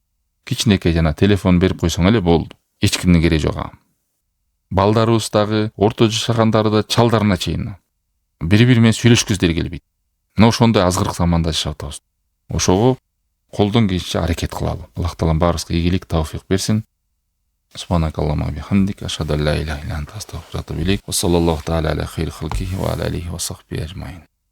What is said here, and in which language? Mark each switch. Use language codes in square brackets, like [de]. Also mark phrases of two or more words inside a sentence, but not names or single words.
[ky] Кичинекей жана телефон берип койсоң эле болду. Эч кимдин кереги жок ага. Балдарыбыз дагы, орто жашагандары да, чалдарына чейин бири-бири менен сүйлөшкүздөр келбейт. Мына ошондой азгырык заманда жашап атабыз. Ошого колдон келишинче аракет кылалы. Аллах Таалам баарыбызга ийгилик, тауфик берсин. [ar] سبحانك اللهم بحمدك أشهد أن لا إله إلا أنت أستغفرك وأتوب إليك. وصلى الله تعالى على خير خلقه وعلى آله وصحبه أجمعين.